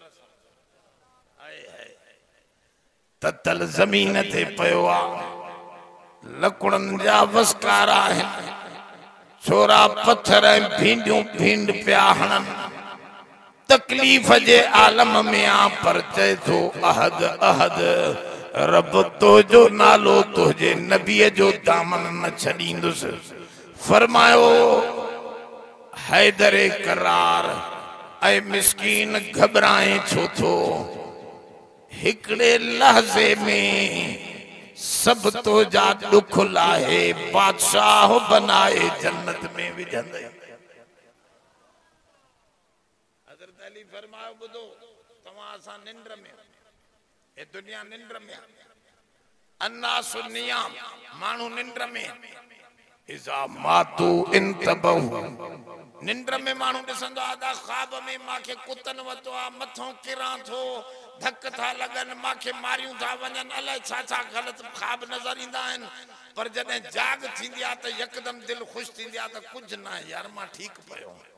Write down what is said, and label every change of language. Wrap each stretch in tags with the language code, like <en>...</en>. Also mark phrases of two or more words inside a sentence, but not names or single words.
<sd>ततल ज़मीन ते पियो आहे लकुड़नि जा वसकार आहिनि छोरा पत्थर ऐं भींडियूं भींड पिया हणनि तकलीफ़ जे आलम में आ पर चए थो</sd> <ar>أحد أحد</ar> <sd>रब तुंहिंजो नालो तुंहिंजे नबीअ जो दामन न छॾींदुसि फरमायो हैदरे करार ऐं मिस्कीन घबराए छो थो हिकड़े लहज़े में सब तो जा दुख लाहे बादशाह बनाए जन्नत में विझंदे हज़रत अली फरमायो ॿुधो तव्हां असां निंड में ए दुनिया निंड में</sd> <ar>الناس نيام</ar> <sd>माण्हू निंड में</sd> <ar>إذا ماتوا انتبهوا</ar> <sd>निंड में माण्हू ॾिसंदो आदा ख्वाब में मांखे कुतन वतो आ मथों किरां थो धक था लगन मांखे मारियूं था वञन अलाए छा छा गलत ख्वाब नजर ईंदा आहिनि पर जॾहिं जाग थींदी आहे त यकदम दिल ख़ुशि थींदी आहे त कुझु न यार मां ठीक पियो</sd>